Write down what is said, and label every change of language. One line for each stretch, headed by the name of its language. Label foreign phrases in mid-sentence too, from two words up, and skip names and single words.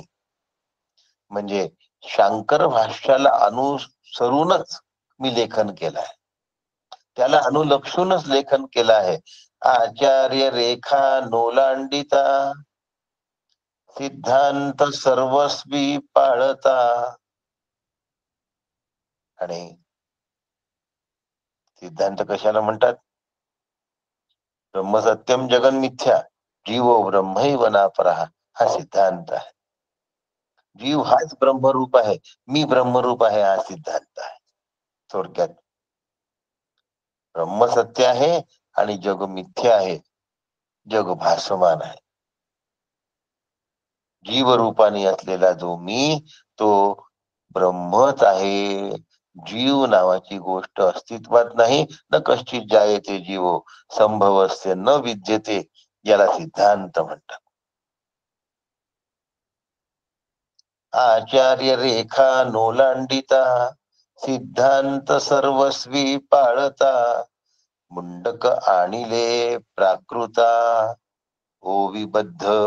Marathi: म्हणजे शांकर भाष्याला अनुसरूनच मी लेखन केलं आहे, त्याला अनुलक्षूनच लेखन केलं आहे. आचार्य रेखा नोलांडिता, सिद्धांत सर्वस्वी पाळता. आणि सिद्धांत कशाला म्हणतात?
Sanskrit: ब्रह्म सत्यम जगन मिथ्या, जीवो ब्रह्मैव नापरः,
Marathi: हा सिद्धांत आहे. जीव हाच ब्रह्मरूप आहे, मी ब्रह्मरूप आहे, हा सिद्धांत आहे. थोडक्यात ब्रह्म सत्य आहे आणि जग मिथ्या आहे, जग भासमान आहे. जीवरूपाने असलेला जो मी तो ब्रह्मच आहे. जीव नावाची गोष्ट अस्तित्वात नाही.
Sanskrit: न कश्चित जायते जीवो संभवस्य न विद्यते,
Marathi: याला सिद्धांत म्हणतात. आचार्य रेखा नोलांडिता, सिद्धांत सर्वस्वी पाळता. मुंडक आणिले प्राकृता, ओविबद्ध.